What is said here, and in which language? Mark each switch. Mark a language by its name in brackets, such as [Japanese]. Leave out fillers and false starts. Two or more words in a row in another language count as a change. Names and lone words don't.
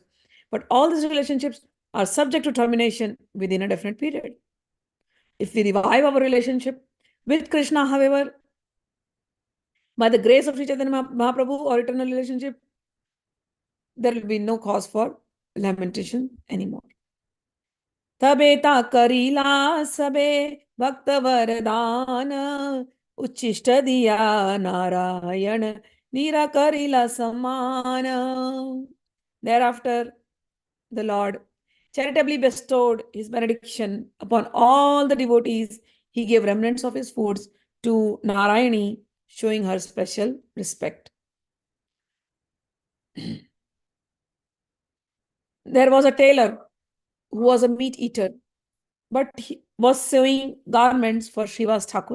[English] But all these relationships are subject to termination within a definite period. If we revive our relationship with Krishna, however, by the grace of Sri Chaitanya Mahaprabhu or eternal relationship, there will be no cause for lamentation anymore. [Bangla] তবেতা করীলা সবে ভক্ত বরদান উচ্চিষ্ট দিয়া নারায়ণ নীরা করীলা সমান. [English] Thereafter, the Lord charitably bestowed his benediction upon all the devotees. He gave remnants of his foods to Narayani, showing her special respect. There was a tailor who was a meat eater, but he was sewing garments for Shri Vas Thakur.